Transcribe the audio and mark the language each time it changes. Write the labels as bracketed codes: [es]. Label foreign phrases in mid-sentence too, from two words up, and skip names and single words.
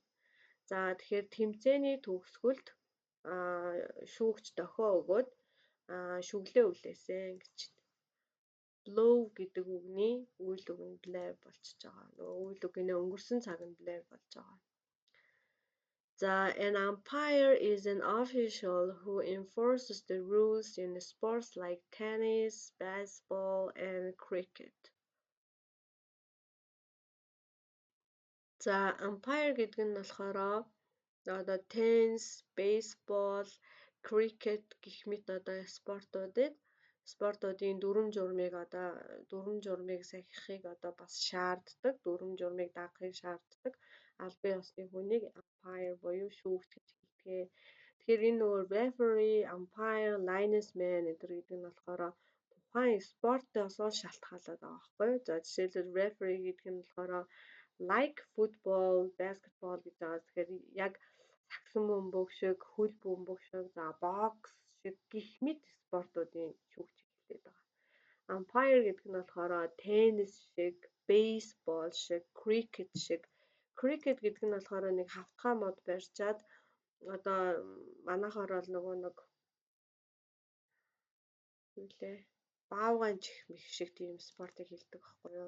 [mn] За тэгэхээр тэмцээний төгсгөлд шүүгч дохио өгөөд шүглээ үлээсэн гэж. Blow гэдэг үгний үйл үг нь blare болчихж байгаа. Нөгөө үйл үгийн өнгөрсөн цаг нь blare болж байгаа. За, [en] an umpire is an official who enforces the rules in sports like tennis, baseball, and cricket. [mn] За, umpire гэдэг нь болохоор одоо [en] tennis, baseball, cricket [mn] гэх мэт одоо спортуудын дүрм журмыг сахихыг одоо бас шаарддаг, дүрм журмыг дагахыг шаарддаг албан ёсны хүнийг umpire буюу шүүгч гэж хэлдэг. Тэгэхээр энэ нөгөө [en] referee, umpire, linesman [mn] гэдэг нь болохоор тухайн спортоос шалтгаалаад байгаа байхгүй юу? За жишээлбэл referee гэдэг нь болохоор [en] like football, basketball [mn] гэж байгаа. Тэгэхээр яг сагсан бөмбөг шиг, хөл бөмбөг шиг, за бокс шиг гэх мэт спортуудын шүүгч хэлээд байгаа. Umpire гэдэг нь болохоор теннис шиг, бейсбол шиг, cricket шиг. Cricket гэдэг нь болохоор нэг хавтгай мод барьчаад одоо манайхаар бол нөгөө нэг баавгайн чих мэх шиг тийм спортыг хэлдэг байхгүй юу?